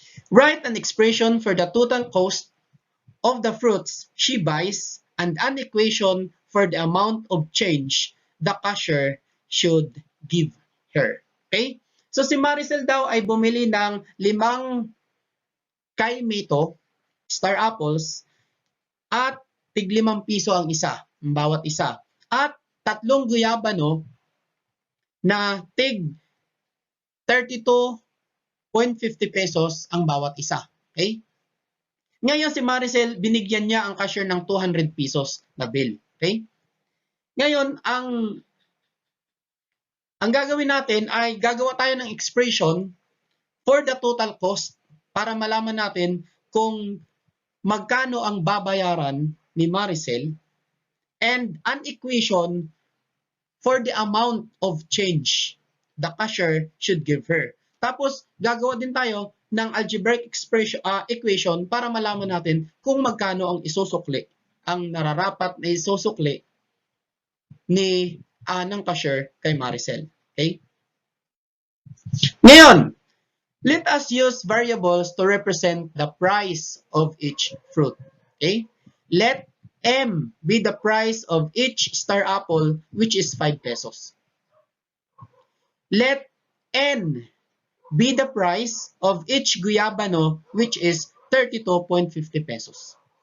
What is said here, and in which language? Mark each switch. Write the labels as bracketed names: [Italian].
[English] Write an expression for the total cost of the fruits she buys and an equation for the amount of change the cashier should give her. Okay? [Filipino] So si Maricel daw ay bumili ng 5 kaimito, star apples, at tig 5 piso ang isa, ang bawat isa. At 3 guyabano na tig 32.50 pesos ang bawat isa. Okay? Ngayon si Maricel, binigyan niya ang cashier ng 200 pesos na bill. [English] Okay? [Filipino] Ngayon, ang gagawin natin ay gagawa tayo ng [English] expression for the total cost [Filipino] para malaman natin kung magkano ang babayaran ni Maricel [English] and an equation for the amount of change the cashier should give her. [Filipino] Tapos, gagawa din tayo ng algebraic equation para malaman natin kung magkano ang isusukli, ang nararapat na isusukli ng cashier kay Maricel. [English] Okay? [Filipino] Ngayon, [English] let us use variables to represent the price of each fruit. Okay? Let M be the price of each star apple, which is 5 pesos. Let N be the price of each guyabano, which is 32.50 pesos.